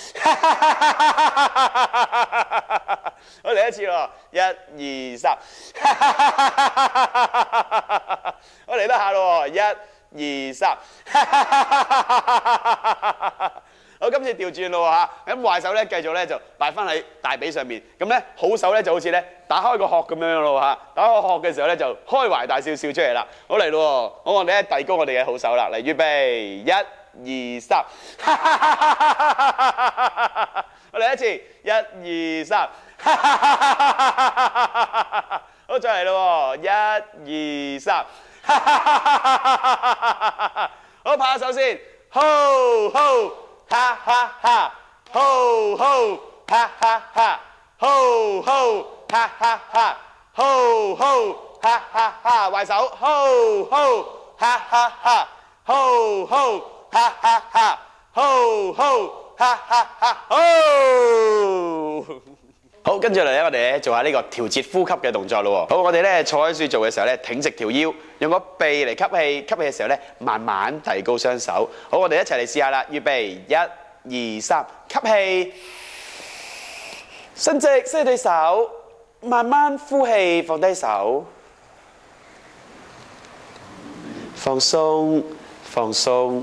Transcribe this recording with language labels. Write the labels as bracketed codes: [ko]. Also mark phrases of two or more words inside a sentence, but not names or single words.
[yue] 好，嚟一次咯，1、2、3，好，嚟得下咯喎，1、2、3，好，今次調轉咯嚇，咁壞手咧繼續咧就擺翻喺大髀上面，咁咧好手咧就好似咧打開個殼咁樣咯嚇，打開個殼嘅時候咧就開懷大笑笑出嚟啦，好嚟咯喎，好，我哋咧遞高我哋嘅好手啦，嚟預備1、2、3，我嚟一次，1、2、3，好，再嚟咯喎，1、2、3，好，拍下手先，吼吼，哈哈哈，吼吼，哈哈哈，吼吼，哈哈哈，吼吼，哈哈哈，壞手，吼吼，哈哈哈，吼吼。哈哈哈，吼吼，哈哈哈，吼！好，跟住嚟咧，我哋咧做下呢個調節呼吸嘅動作咯喎。好，我哋咧坐喺樹做嘅時候咧，挺直條腰，用個鼻嚟吸氣，吸氣嘅時候咧，慢慢提高雙手。好，我哋一齊嚟試下啦，預備1、2、3，吸氣，伸直雙對手，慢慢呼氣，放低手，放鬆，放鬆。